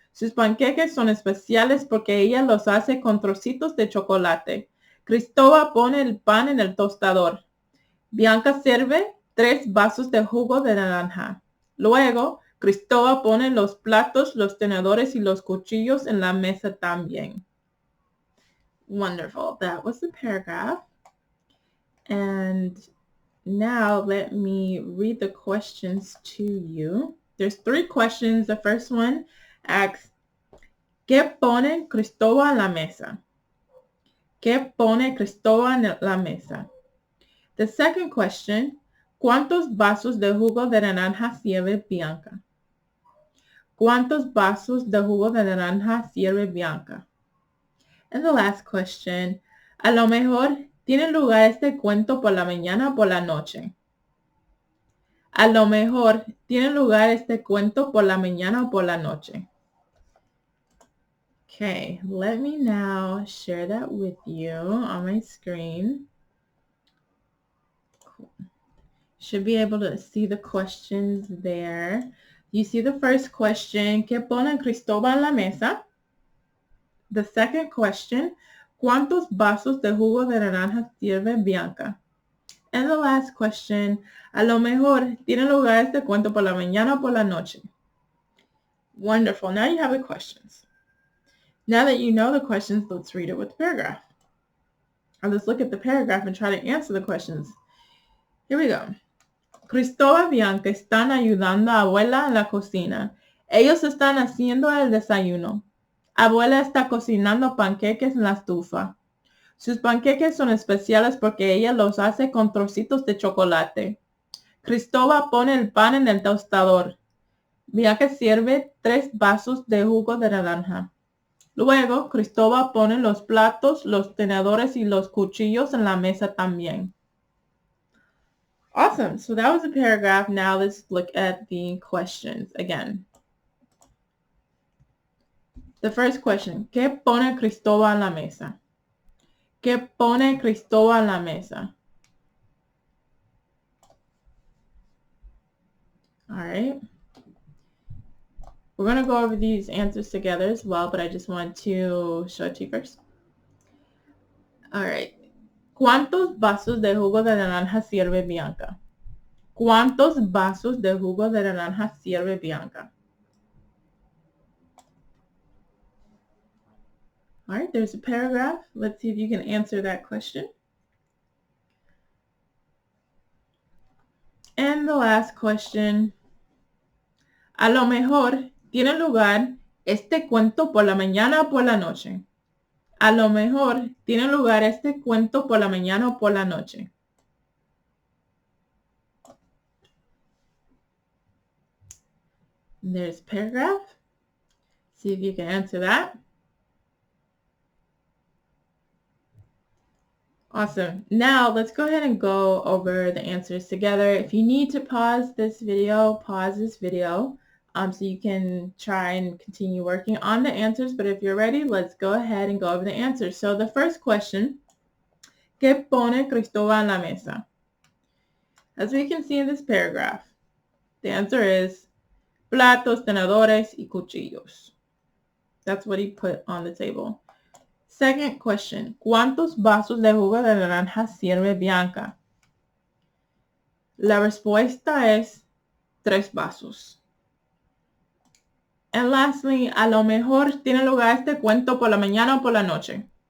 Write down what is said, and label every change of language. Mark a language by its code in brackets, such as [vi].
[es] Sus panqueques son especiales porque ella los hace con trocitos de chocolate. Cristóbal pone el pan en el tostador. Bianca sirve 3 vasos de jugo de naranja. Luego, Cristóbal pone los platos, los tenedores y los cuchillos en la mesa también. [en] Wonderful. That was the paragraph. And now let me read the questions to you. There's 3 questions. The first one asks, [es] ¿qué pone Cristóbal en la mesa? ¿Qué pone Cristóbal en la mesa? [en] The second question, [es] ¿cuántos vasos de jugo de naranja sirve Bianca? ¿Cuántos vasos de jugo de naranja sirve Bianca? [en] And the last question, [es] a lo mejor tiene lugar este cuento por la mañana o por la noche. A lo mejor tiene lugar este cuento por la mañana o por la noche. [en] Okay, let me now share that with you on my screen. Cool. Should be able to see the questions there. You see the first question, [es] ¿qué pone Cristóbal en la mesa? [en] The second question, [es] ¿cuántos vasos de jugo de naranja sirve Bianca? [en] And the last question, [es] a lo mejor tiene lugar este cuento por la mañana o por la noche. [en] Wonderful. Now you have the questions. Now that you know the questions, let's read it with the paragraph. Or let's look at the paragraph and try to answer the questions. Here we go. [es] Cristóbal y Bianca están ayudando a abuela en la cocina. Ellos están haciendo el desayuno. Abuela está cocinando panqueques en la estufa. Sus panqueques son especiales porque ella los hace con trocitos de chocolate. Cristóbal pone el pan en el tostador. Bianca sirve 3 vasos de jugo de naranja. Luego, Cristóbal pone los platos, los tenedores y los cuchillos en la mesa también. [en] Awesome. So that was a paragraph. Now let's look at the questions again. The first question, [es] ¿qué pone Cristóbal en la mesa? ¿Qué pone Cristóbal en la mesa? [en] All right. We're going to go over these answers together as well, but I just want to show it to you first. All right. [es] ¿Cuántos vasos de jugo de naranja sirve Bianca? ¿Cuántos vasos de jugo de naranja sirve Bianca? [en] All right, there's a paragraph. Let's see if you can answer that question. And the last question. [es] A lo mejor tiene lugar este cuento por la mañana o por la noche. A lo mejor tiene lugar este cuento por la mañana o por la noche. [en] There's a paragraph. See if you can answer that. Awesome. Now let's go ahead and go over the answers together. If you need to pause this video so you can try and continue working on the answers. But if you're ready, let's go ahead and go over the answers. So the first question, [es] ¿qué pone Cristóbal en la mesa? [en] As we can see in this paragraph, the answer is [es] platos, tenedores, y cuchillos. [en] That's what he put on the table. Second question, [es] ¿cuántos vasos de jugo de naranja sirve Bianca? La respuesta es 3 vasos. [en] And lastly, [es] a lo mejor tiene lugar este cuento por la mañana o por la noche.